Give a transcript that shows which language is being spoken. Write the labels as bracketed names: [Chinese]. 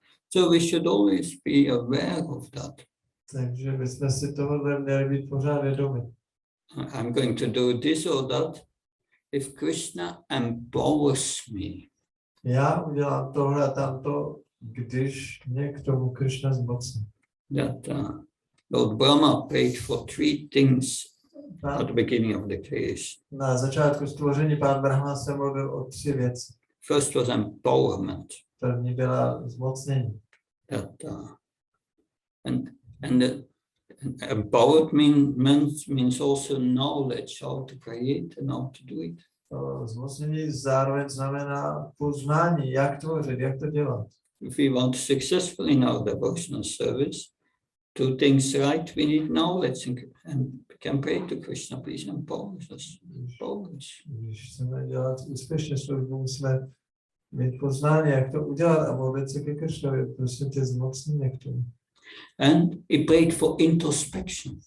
[English] So we should always be aware of that. [Czech] Takže bychom si tohle měli být pořád vědomi. [English] I'm going to do this or that. If Krishna empowers me. [Czech] Já udělám tohle a tamto, když mě k tomu Krishna zmocní. [English] Lord Brahma prayed for 3 things at the beginning of the creation. [Czech] Na začátku stvoření pán Brahma se mluvil o 3 věci. [English] First was empowerment. [Czech] První byla zmocnění. [English] And empowered means also knowledge how to create and how to do it. [Czech] Zmocnění zároveň znamená poznání, jak tvořit, jak to dělat. [English] If we want to successful in our devotional service, 2 things right, we need knowledge and we can pray to Krishna, please empower us. [Czech] Když chceme dělat úspěšně službu, musíme mít poznání, jak to udělat a modlit se ke Krishnovi, prosím tě zmocní mě k tomu. [English] And he prayed for introspection.